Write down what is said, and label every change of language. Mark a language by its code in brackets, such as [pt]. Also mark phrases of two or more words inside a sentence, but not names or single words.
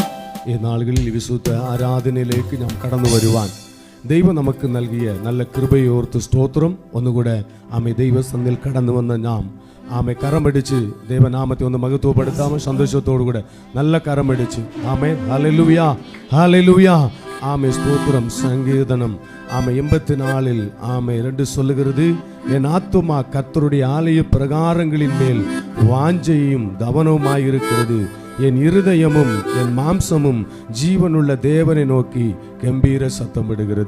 [ml] ഈ നാളുകളിൽ വിശുദ്ധ ആരാധനയിലേക്ക് നാം കടന്നു വരുവാൻ ദൈവം നമുക്ക് നൽകിയ നല്ല കൃപയോർത്ത് സ്തോത്രം. ഒന്നുകൂടെ ആമേ ദൈവസന്നിധിയിൽ കടന്നു വന്ന നാം ആമേ കരമടിച്ച് ദൈവനാമത്തെ ഒന്ന് മഹത്വപ്പെടുത്താമോ? സന്തോഷത്തോടുകൂടെ നല്ല കരമടിച്ച് ആമേ. ഹല്ലേലൂയ, ഹല്ലേലൂയ, [ta] ஆமே ஸ்தோத்திரம். சங்கீதனம் ஆமே 84 ஆமே 2 சொல்லுகிறது, என் ஆத்துமா கர்த்தருடைய ஆலய பிரகாரங்களின் மேல் வாஞ்சையும் தவனவுமாயிருக்கிறது, என் இருதயமும் என் மாம்சமும் ஜீவனுள்ள தேவனை நோக்கி கம்பீர சத்தமிடுகிறது.